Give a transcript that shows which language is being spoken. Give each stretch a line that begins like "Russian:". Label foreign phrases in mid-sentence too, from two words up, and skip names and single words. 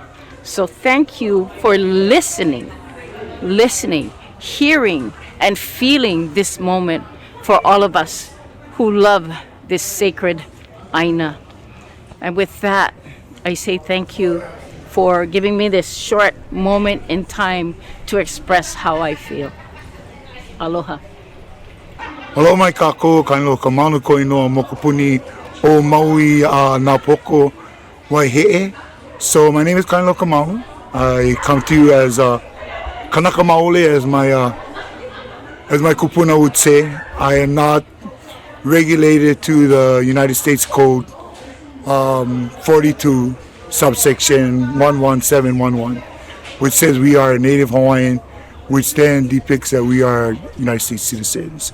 English: So thank you for listening, hearing, and feeling this moment for all of us who love this sacred aina. And with that, I say thank you for giving me this short moment in time to express how I feel. Aloha.
Hawaiian: Aloha mai kākou, kaino ka maunu ko inoa mokupuni o Maui a Napoko Waihe'e.
English: So my name is Kaino Kamau. I come to you as
Hawaiian: kanaka maole,
English: as my kupuna would say. I am not regulated to the United States Code 42 subsection 11711, which says we are a native Hawaiian, which then depicts that we are United States citizens.